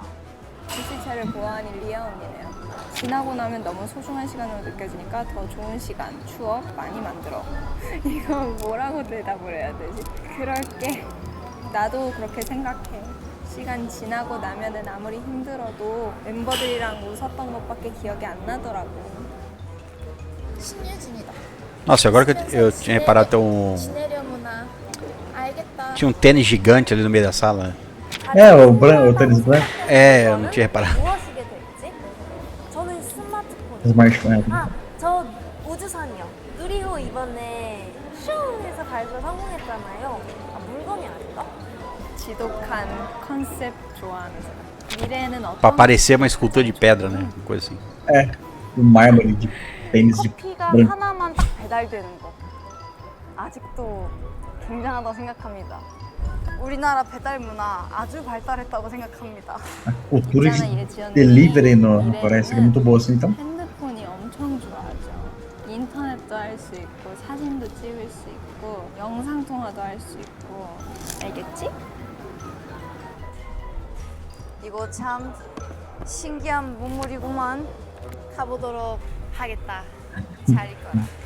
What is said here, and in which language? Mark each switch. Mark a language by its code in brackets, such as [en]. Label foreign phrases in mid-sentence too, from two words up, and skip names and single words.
[ko] 글씨체를 보아하니 리아 언니네요. 지나고 나면 너무 소중한 시간으로 느껴지니까 더 좋은 시간, 추억 많이 만들어. 이거 뭐라고 대답을 해야 되지? 그럴게. 나도 그렇게 생각해. 시간 지나고 나면은 아무리 힘들어도 멤버들이랑 웃었던 것밖에 기억이 안 나더라고. 신유진이다. [pt] Nossa, agora que eu tinha reparado, [ko] 지내려무나. 알겠다. [pt] tinha um tênis gigante ali no meio da sala. É, o tênis branco. É, eu não tinha reparado. [ko] 무엇이게 될지? 저는 스마트폰. Smartphone. 저 우주선이요. 누리호 이번에 슝해서 발사 성공했잖아요. 물건이 아닌가? 지독한 컨셉 좋아하는 사람. 미래에는 [pt] Pra [ko] 어떤 [pt] parecer uma escultura de pedra, né? Uma coisa assim. É, um mármore de tênis de [ko] 커피가 [pt] branco. [ko] 하나만 딱 배달되는 거. 아직도 굉장하다고 생각합니다. 우리나라 배달 문화 아주 발달했다고 생각합니다. [pt] A cultura [ko] 있잖아, [pt] de [ko] 예지연이. [pt] delivery no Coreia é muito boa assim, então. [ko] 핸드폰이 엄청 좋아하죠. 인터넷도 할 수 있고 사진도 찍을 수 있고 영상 통화도 할 수 있고. 알겠지? 이거 참 신기한 문물이구만. 가보도록 하겠다. 잘 있거라.